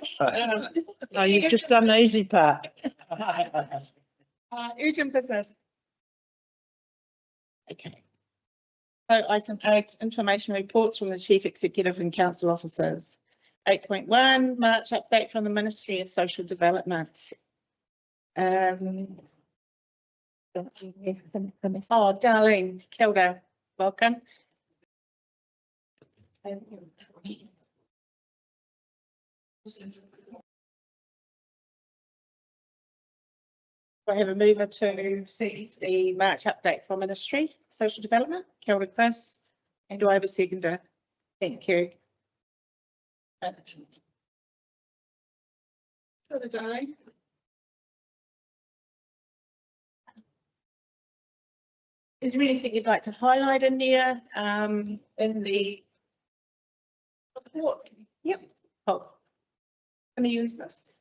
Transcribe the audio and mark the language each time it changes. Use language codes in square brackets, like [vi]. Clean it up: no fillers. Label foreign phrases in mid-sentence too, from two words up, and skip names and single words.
[en] Oh, you've just done the easy part. Urgent business. Okay. So item 8, information reports from the Chief Executive and Council officers. 8.1, March update from the Ministry of Social Development. [mi] Oh, Darlene, kia ora, [en] welcome. I have a mover to receive the March update from Ministry of Social Development. [mi] Kia ora, Chris. [en] And do I have a seconder? Thank you. [mi] Kia ora, Darlene. [en] Is there anything you'd like to highlight in there, in the report? Yep. Oh, I'm going to use this.